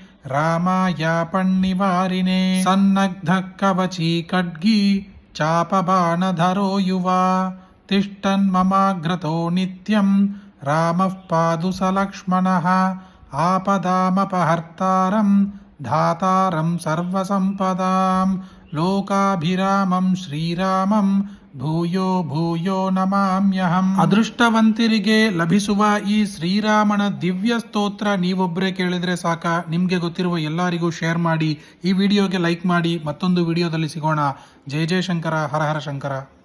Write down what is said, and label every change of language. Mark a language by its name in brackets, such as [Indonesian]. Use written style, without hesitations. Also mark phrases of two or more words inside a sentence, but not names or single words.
[Sanskrit] रामायापन्निवारिणे सन्नग्धकवची खड्गी चापबाणधरो युवा तिष्ठन्ममाग्रतो नित्यं रामः पादु सलक्ष्मणः आपदामपहर्तारं धातारं सर्वसम्पदां लोकाभिरामं श्रीरामं ಭೂಯೋ ಭೂಯೋ ನಮಾಮ್ಯಹಂ. [Kannada] ಅದೃಷ್ಟವಂತರಿಗೆ ಲಭಿಸುವ ಈ ಶ್ರೀರಾಮನ ದಿವ್ಯ ಸ್ತೋತ್ರ ನೀವೊಬ್ಬರೇ ಕೇಳಿದ್ರೆ ಸಾಕ. ನಿಮಗೆ ಗೊತ್ತಿರುವ ಎಲ್ಲರಿಗೂ ಶೇರ್ ಮಾಡಿ, ಈ ವಿಡಿಯೋಗೆ ಲೈಕ್ ಮಾಡಿ. ಮತ್ತೊಂದು ವಿಡಿಯೋದಲ್ಲಿ ಸಿಗೋಣ. [Sanskrit] ಜಯ ಜಯ ಶಂಕರ, ಹರ ಹರ ಶಂಕರ.